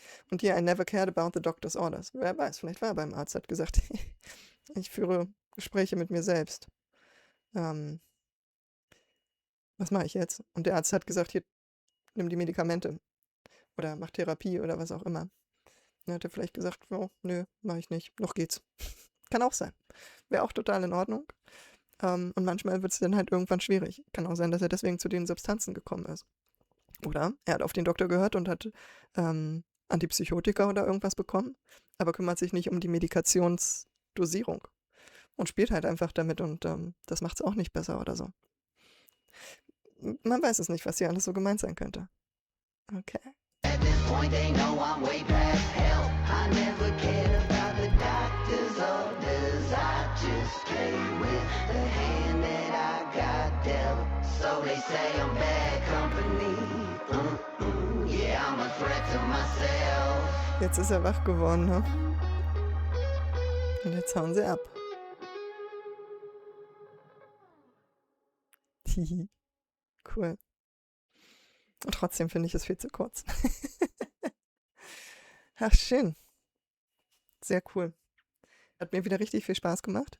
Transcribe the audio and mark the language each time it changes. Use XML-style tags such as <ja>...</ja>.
<de>Und hier,</de> <en>I never cared about the doctor's orders.</en> <de>Wer weiß, vielleicht war er beim Arzt, hat gesagt, ich führe Gespräche mit mir selbst. Was mache ich jetzt? Und der Arzt hat gesagt, hier, nimm die Medikamente. Oder mach Therapie oder was auch immer. Dann hat er vielleicht gesagt, oh, nö, mache ich nicht. Noch geht's. Kann auch sein. Wäre auch total in Ordnung. Und manchmal wird es dann halt irgendwann schwierig. Kann auch sein, dass er deswegen zu den Substanzen gekommen ist. Oder er hat auf den Doktor gehört und hat Antipsychotika oder irgendwas bekommen, aber kümmert sich nicht um die Medikationsdosierung und spielt halt einfach damit und das macht es auch nicht besser oder so. Man weiß es nicht, was hier alles so gemeint sein könnte. Okay.</de> <en>At this point they know I'm way past help. I never cared about the doctor's orders. I just play with the hand that I got dealt. So they say I'm bad company. Yeah, I'm a threat to myself.</en> <de>Jetzt ist er wach geworden, ne? Und jetzt hauen sie ab. Hihi. Cool. Und trotzdem finde ich es viel zu kurz. Ach, schön. Sehr cool. Hat mir wieder richtig viel Spaß gemacht.</de>